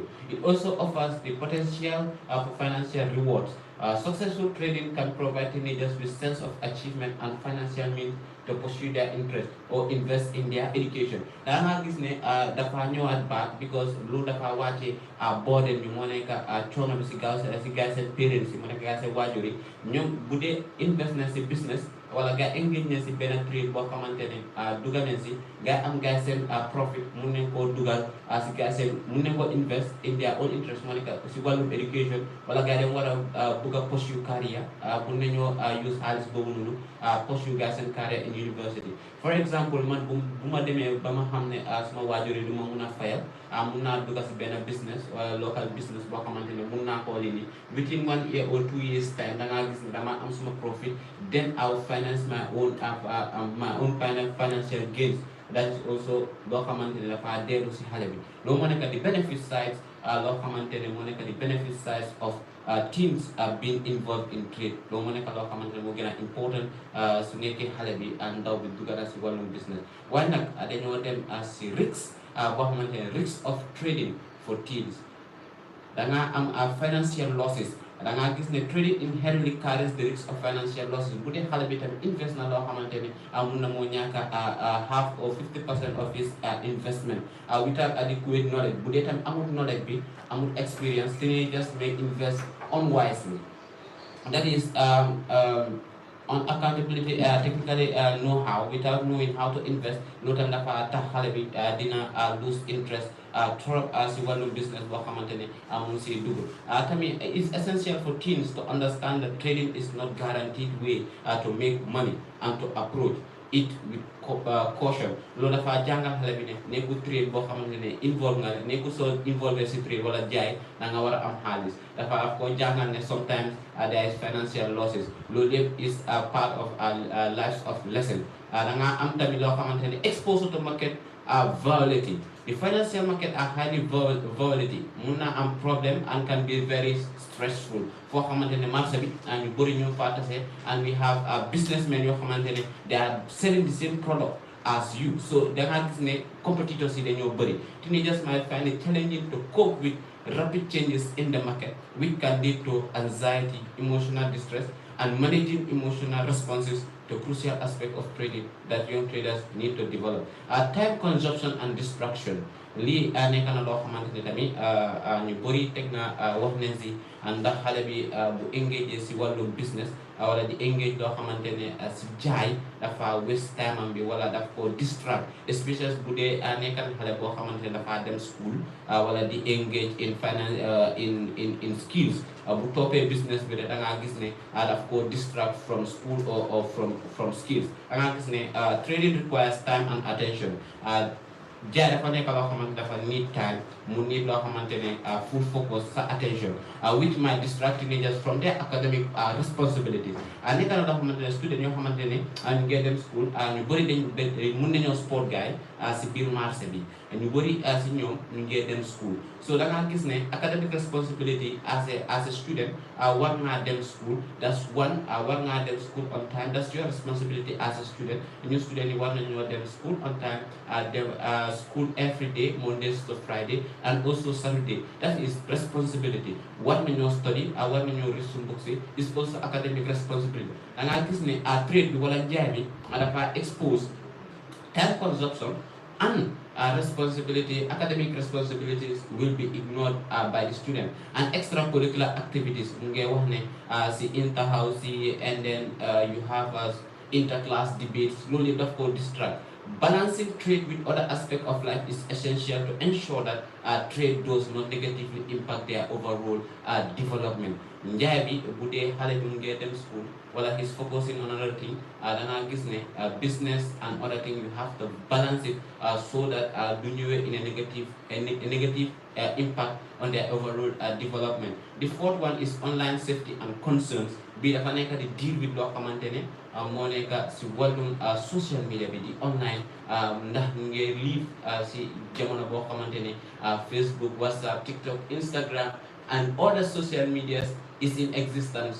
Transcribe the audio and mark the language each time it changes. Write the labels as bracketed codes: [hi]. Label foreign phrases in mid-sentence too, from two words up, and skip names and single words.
[en] It also offers the potential for financial rewards. Successful trading can provide teenagers with sense of achievement and financial means to pursue their interest or invest in their education. [wo] Da nga gis ne dafa ñëwaat back because loolu dafa wàcce burden bi moo nekk coono bi si gaay seen parents yi moo nekk gaay seen waajur yi ñoom bu dee invest na si business wala gaay engage na si benn trade boo xamante ne dugal nañ si gaay am gaay seen profit mun nañ koo dugal si gaay seen mun nañ koo invest [en] in their own interest [wo] moo nekk si wàllum education wala gaay dem war a bugg a pursue career mun nañoo use xaalis boobu noonu [en] pursue gaay seen career in university. For example [wo] man bu ma demee ba ma xam ne suma waajur yi du ma mun a fayal mun naa dugg si benn business wala local business boo xamante ne mun naa koo lii [en] within 1 year or 2 years time [wo] da ngaa gis ne dama am suma profit [en] then I will finance my own financial gains. That is also [wo] loo xamante ne dafa dellu si xale bi loolu moo nekk di benefit sides loo xamante ne moo nekk di [en] benefit sides of teens being involved in trade [wo] loolu moo nekk loo xamante ne moo gën a important su nekkee xale bi ndaw bi dugg na si wàllum business waaye nag dañoo dem si risks boo xamante ne [en] risks of trading for teens [wo] da nga am [en] financial losses [wo] da ngaa gis ne [en] trading inherently carries the risk of financial losses [wo] bu dee xale bi tamit invest na loo xamante ne mun na moo ñàkk [en] half or 50% of his investment without adequate knowledge [wo] bu dee tamit amul knowledge bi amul experience [en] teenagers may invest unwisely. That is on accountability technically know-how without knowing how to invest [wo] loolu tamit dafa tax xale bi dina [en] lose interest [wo] trop si wàllum business boo xamante ne mun si dugg tamit [en] it's essential for teens to understand that trading is not guaranteed way to make money and to approach it with caution [wo] loolu dafa jàngal xale bi ne nekkul trade boo xamante ne involve nga nekkul soo involve si trade wala jaay da nga war a am xaalis dafa ko jàngal ne [en] sometimes there is financial losses [wo] loolu yëpp [en] is part of lives of lesson [wo] da nga am tamit loo xamante ne [en] exposure to market volatility. The financial market are highly volatile [wo] mun na am problem [en] and can be very stressful [wo] foo xamante ne marché bi ñu bëri ñu fa tase [en] and we have businessmen [wo] yoo xamante ne [en] they are selling the same product as you so [wo] da nga gis ne competitors yi dañoo bëri [en] teenagers might find it challenging to cope with rapid changes in the market which can lead to anxiety, emotional distress and managing emotional responses the crucial aspect of trading that young traders need to develop. Time consumption and distraction. [wo] Lii nekk na loo xamante ni tamit ñu bëri teg na wax nañ si ndax xale bi bu engage si wàllum business wala di engage loo xamante ne si jaay dafa [en] waste time [wo] am bi wala daf ko distract, [en] especially bu [wo] dee nekk na xale boo xamante ne [en] dafa dem school [wo] wala di [en] engage in finance in skills [wo] bu toppee business bi de da ngaa gis ne [en] daf ko distract from school or from skills. [wo] Da ngaa gis ne [en] trading requires time and attention. [wo] Jaay dafa nekk loo xamante dafa [en] need time, [wo] mu need loo xamante ne [en] full focus [wo] sa attention, [en] which might distract teenagers from their academic responsibilities. [wo] Nekk na loo xamante ne student yoo xamante ne ñu ngi [en] dem school [wo] ñu bëri dañ mun nañoo sport gaay si biir marché bi, ñu bëri si ñoom ñu ngi [en] dem school. [wo] So da ngaa gis ne [en] academic responsibility as a student [wo] war ngaa dem school, [en] that's one. [wo] War ngaa dem school [en] on time, that's your responsibility as a student. [wo] Ñu student yi war nañoo dem school [en] on time, [wo] dem school [en] every day, Mondays to Friday, and also Saturday. That is responsibility. What when you study, what when you read some books, is also academic responsibility. And I think trade, we will expose time consumption and responsibility, academic responsibilities will be ignored by the student. And extracurricular activities, inter-house, and then you have inter-class debates, slowly that will distract. Balancing trade with other aspects of life is essential to ensure that trade does not negatively impact their overall development. [wo] Njaay bi bu dee xale bi mu ngee dem school wala [en] he's focusing on another thing, [wo] da ngaa gis ne [en] business and other thing you have to balance it so that [wo] du ñëwee [en] in a negative impact on their overall development. The fourth one is online safety and concerns. [wo] Bi dafa nekk di [en] deal with [wo] loo xamante ne moo nekk si wàllum [en] social media bi di online, [wo] ndax ñu ngi live si jamono boo xamante ne Facebook, WhatsApp, TikTok, Instagram [en] and other social medias is in existence.